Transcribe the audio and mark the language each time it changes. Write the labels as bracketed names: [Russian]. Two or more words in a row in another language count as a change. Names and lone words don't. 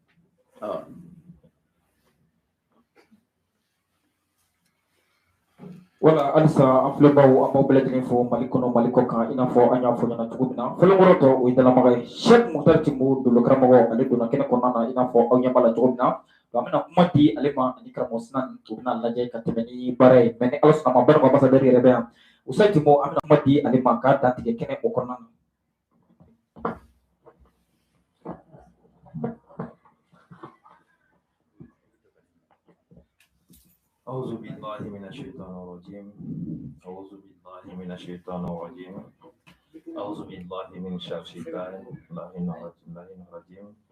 [Bambara] wala halisa an filɛbaw an b'aw bɛɛ lajɛlen fo Mali kɔnɔ Mali kɔ kan i n'a fɔ an y'a fɔ ɲɛna cogo min na fɔlɔnkɔrɔ tɔ o ye dalamaga ye Sheikh Mutari Timbo dolo karamɔgɔ ale donna kɛnɛ kɔnɔna na i n'a fɔ aw ɲɛ b'a la cogo min na an bɛna kuma di ale ma ani karamɔgɔ Sinan o bɛna lajɛ ka tɛmɛ ni baara ye mais ni ala sɔnna ma Barika ambassadeur yɛrɛ bɛ yan Ustaz Timbo an bɛna kuma di ale ma k'a dantigɛ kɛnɛ o kɔnɔna na [Arabic] أعوذ بالله من الشيطان الرجيم أعوذ بالله من الشيطان الرجيم أعوذ بالله من شر الشيطان اللعين الرجيم